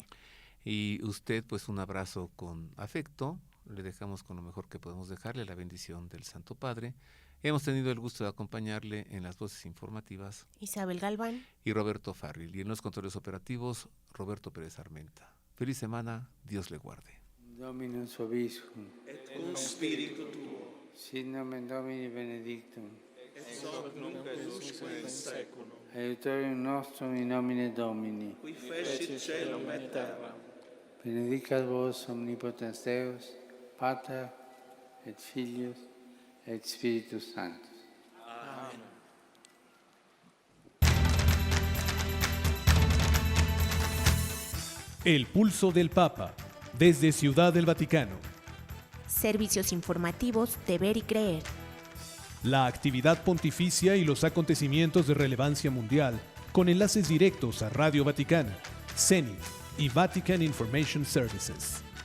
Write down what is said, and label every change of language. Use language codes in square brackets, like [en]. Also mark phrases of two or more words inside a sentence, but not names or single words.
[es] Y usted, pues un abrazo con afecto. Le dejamos con lo mejor que podemos dejarle, la bendición del Santo Padre. Hemos tenido el gusto de acompañarle en las voces informativas Isabel Galván y Roberto Farril. Y en los controles operativos, Roberto Pérez Armenta. Feliz semana, Dios le guarde. [la] Dominus vobiscum. et cum spiritu tuo, Sit nomen Domini benedictum. ex hoc nunc et usque in seculum, Aiutorium nostrum in nomine Domini. qui fecit caelum et terram, Benedicat vos omnipotens Deus, Pater et Filius et Spiritus Sanctus. Amen. [es] El pulso del Papa, desde Ciudad del Vaticano. Servicios informativos de Ver y Creer. La actividad pontificia y los acontecimientos de relevancia mundial, con enlaces directos a Radio Vaticana, Zenith y Vatican Information Services.